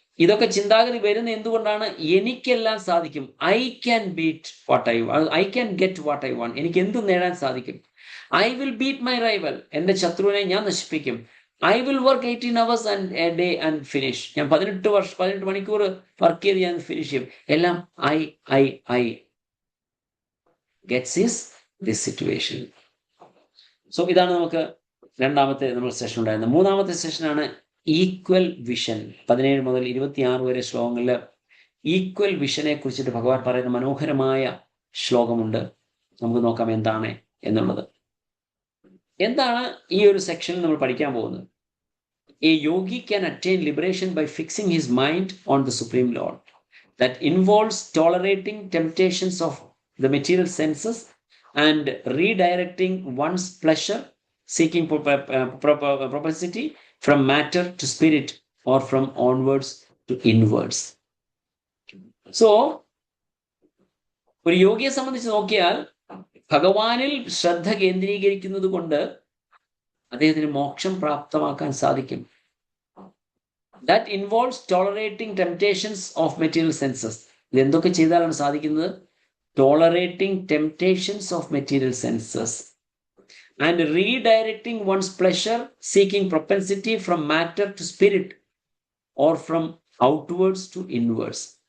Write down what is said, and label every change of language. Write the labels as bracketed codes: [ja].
[ml] ഇതൊക്കെ ചിന്താഗതി വരുന്ന എന്തുകൊണ്ടാണ്? എനിക്കെല്ലാം സാധിക്കും. [en] I can beat what I can get what I want. [ml] എനിക്ക് എന്തും നേടാൻ സാധിക്കും. [en] I will beat my rival. [ml] എൻ്റെ ശത്രുവിനെ ഞാൻ നശിപ്പിക്കും. [en] I will work 18 hours a day and finish. [ml] ഞാൻ 18 മണിക്കൂർ വർക്ക് ചെയ്ത് ഞാൻ ഫിനിഷ് ചെയ്യും. എല്ലാം [en] I gets this situation. [ml] So ഇതാണ് നമുക്ക് രണ്ടാമത്തെ നമ്മൾ സെഷൻ ഉണ്ടായിരുന്നത്. മൂന്നാമത്തെ സെഷനാണ് ഈക്വൽ വിഷൻ. 17 മുതൽ 26 വരെ ശ്ലോകങ്ങളിൽ ഈക്വൽ വിഷനെ കുറിച്ചിട്ട് ഭഗവാൻ പറയുന്ന മനോഹരമായ ശ്ലോകമുണ്ട്. നമുക്ക് നോക്കാം എന്താണ് എന്നുള്ളത്. എന്താണ് ഈ ഒരു സെക്ഷനിൽ നമ്മൾ പഠിക്കാൻ പോകുന്നത്? [en] A yogi can attain liberation by fixing his mind on the Supreme Lord. That involves tolerating temptations of the material senses and redirecting one's pleasure, seeking propensity from matter to spirit or from onwards to inwards. [ml] So, ഒരു യോഗിയെ സംബന്ധിച്ച് നോക്കിയാൽ ഭഗവാനിൽ ശ്രദ്ധ കേന്ദ്രീകരിക്കുന്നത് കൊണ്ട് അദ്ദേഹത്തിന് മോക്ഷം പ്രാപ്തമാക്കാൻ സാധിക്കും. [en] That involves tolerating temptations of material senses. [ml] ഇത് എന്തൊക്കെ ചെയ്താലാണ് സാധിക്കുന്നത്? [en] Tolerating temptations of material senses and redirecting one's pleasure, seeking propensity from matter to spirit or from outwards to inwards.